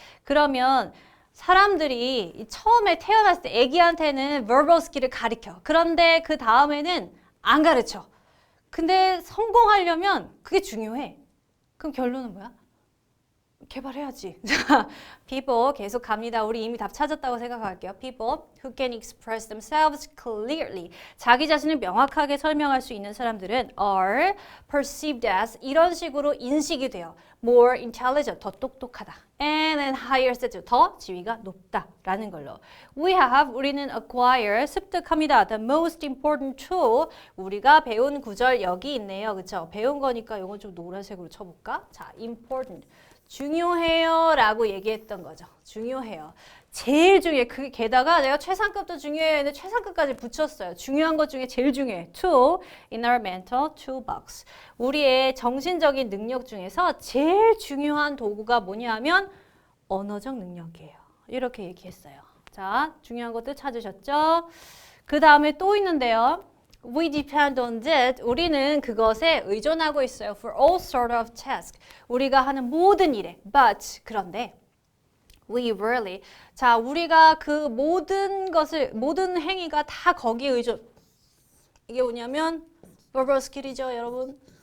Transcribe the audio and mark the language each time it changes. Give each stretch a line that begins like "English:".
Korean: 그러면 사람들이 처음에 태어났을 때 애기한테는 verbal skill을 가르쳐. 그런데 그 다음에는 안 가르쳐. 근데 성공하려면 그게 중요해. 그럼 결론은 뭐야? 개발해야지. People 계속 갑니다. 우리 이미 답 찾았다고 생각할게요.
English: People who can express themselves clearly.
Korean: 자기 자신을 명확하게 설명할 수 있는 사람들은
English: are perceived as
Korean: 이런 식으로 인식이 돼요.
English: More intelligent,
Korean: 더 똑똑하다.
English: And in higher status,
Korean: 더 지위가 높다라는 걸로. 우리는 acquire, 습득합니다.
English: The most important tool,
Korean: 우리가 배운 구절 여기 있네요. 그쵸? 배운 거니까 이건 좀 노란색으로 쳐볼까? 자, important. 중요해요 라고 얘기했던 거죠. 중요해요. 제일 중요해. 게다가 내가 최상급도 중요해요 했는데 최상급까지 붙였어요. 중요한 것 중에 제일 중요해.
English: Tool in our mental toolbox.
Korean: 우리의 정신적인 능력 중에서 제일 중요한 도구가 뭐냐 하면 언어적 능력이에요. 이렇게 얘기했어요. 자, 중요한 것들 찾으셨죠? 그 다음에 또 있는데요.
English: We depend on that.
Korean: 우리는 그것에 의존하고 있어요.
English: For all sort of tasks.
Korean: 우리가 하는 모든 일에.
English: But 그런데 we really.
Korean: 자, 우리가 그 모든 행위가 다 거기에 의존. 이게 뭐냐면 verbal skill이죠, 여러분.